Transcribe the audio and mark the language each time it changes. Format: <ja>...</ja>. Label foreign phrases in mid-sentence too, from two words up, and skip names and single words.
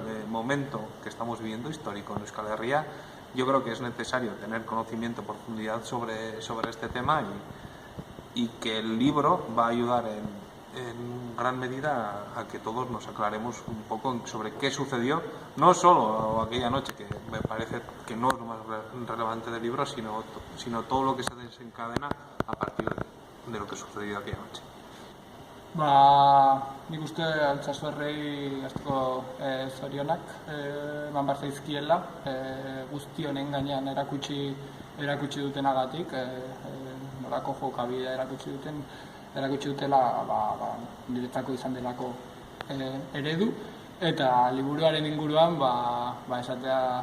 <es>momento que estamos viviendo, histórico en Euskal Herria, yo creo que es necesario tener conocimiento, profundidad sobre este tema, y que el libro va a ayudar en gran medida a que todos nos aclaremos un poco sobre qué sucedió, no solo aquella noche, que me parece que no es lo más relevante del libro, sino todo lo que se desencadena a partir de lo que sucedió aquella noche.</es> <eu>Nik uste Altsasu herriei asko zorionak eman behar zaizkiela guzti honen gainean erakutsi dutenagatik, nolako jokabidea erakutsi dutela niretzako izan delako eredu, eta liburuaren inguruan esatea</eu>